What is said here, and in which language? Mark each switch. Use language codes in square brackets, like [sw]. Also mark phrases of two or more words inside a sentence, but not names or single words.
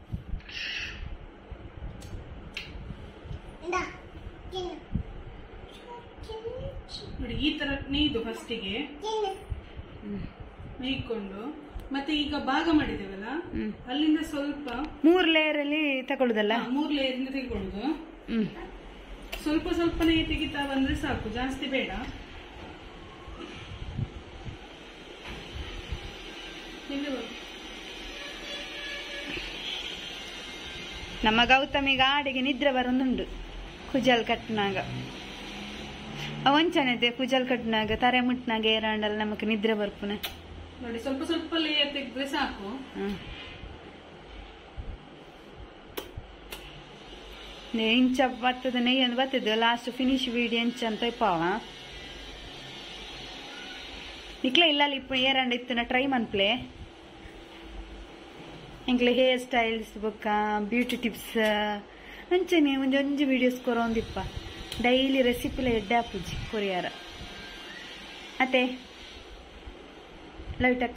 [kn] ನೋಡಿ ಈ ತರ ನೇಯ್ದು ಫಸ್ಟಿಗೆ ನೇಯ್ಕೊಂಡು ಮತ್ತೆ ಈಗ ಭಾಗ ಮಾಡಿದೇವಲ್ಲ ಅಲ್ಲಿಂದ ಸ್ವಲ್ಪ 3 ಲೇಯರ್ ಅಲ್ಲಿ ತಗೊಳ್ಳುದಲ್ಲ 3 ಲೇಯರ್ ಇಂದ ತೆಗೆದುಕೊಳ್ಳುದು ಸ್ವಲ್ಪ ಸ್ವಲ್ಪನೇ ತೆಗಿತಾ ಬಂದ್ರೆ ಸಾಕು ಜಾಸ್ತಿ ಬೇಡ [tcy] ನಮ್ಮ ಗೌತಮಿಗ ಆಡಿಗೆ ನಿದ್ರೆ ಬರೋದುಂಡು ಕುಜಲ್ ಕಟ್ನಾಗ ಅವಂಚನೈತೆ ಕುಜಲ್ ಕಟ್ನಾಗ ತರೆ ಮುಟ್ನಾಗ ಏರಾಂಡಲ್ಲ ನಮಕ್ ನಿದ್ರೆ ಬರ್ಪುನ [kn] ನೋಡಿ ಸ್ವಲ್ಪ ಸ್ವಲ್ಪ ಲೇಯರ್ ತೆಗೆದ್ರೆ ಸಾಕು [tcy] ಇಂಚ ಬರ್ತದ ನೆಯ್ಯೊಂದು ಬರ್ತದ [en] last finish video [tcy] ಇಂಚ ಅಂತ ಇಪ್ಪಾವ ನಿಕ್ಲೆ ಇಲ್ಲ ಇಪ್ಪ ಏರಾಂಡ ಇತ್ತನ ಟ್ರೈ ಮನ್ಪ್ಲೆ ಎಂಕ್ಲೆ [en] hair styles [tcy] ಬೊಕ್ಕ [en] beauty tips [tcy] ಅಂಚನೆ ಒಂಜೊಂಜಿ ವಿಡಿಯೋಸ್ ಕೊರೊಂದಿಪ್ಪ ಡೈಲಿ ರೆಸಿಪಿಲ ಎಡ್ಡೆ ಆಪುಜಿ ಕೊರಿಯಾರ ಅತ್ತೆ ಲೈಟಕ್ಕ